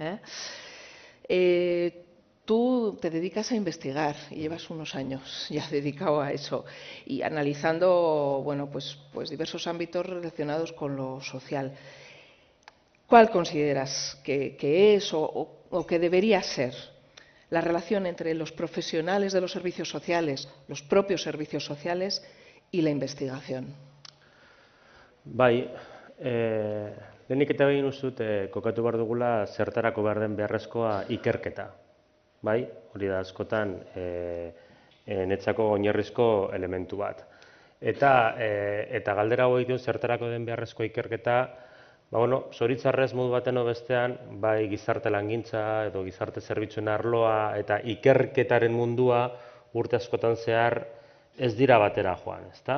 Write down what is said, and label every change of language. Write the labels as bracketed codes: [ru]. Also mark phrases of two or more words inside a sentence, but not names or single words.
[es] Tú te dedicas a investigar y llevas unos años ya dedicado a eso y analizando, bueno, pues diversos ámbitos relacionados con lo social. ¿Cuál consideras que es o que debería ser la relación entre los profesionales de los servicios sociales, los propios servicios sociales y la investigación? [eu] Bai, lehenik eta behin uste dut kokatu behar dugula zertarako behar den beharrezkoa ikerketa. Bai, hori da askotan netzako oinarrizko elementu bat. Eta galdera hau egiten zertarako den beharrezkoa ikerketa, zoritzarrez modu baten o bestean, bai gizarte langintza edo gizarte zerbitzuen arloa eta ikerketaren mundua urte askotan zehar ez dira batera joan, ezta?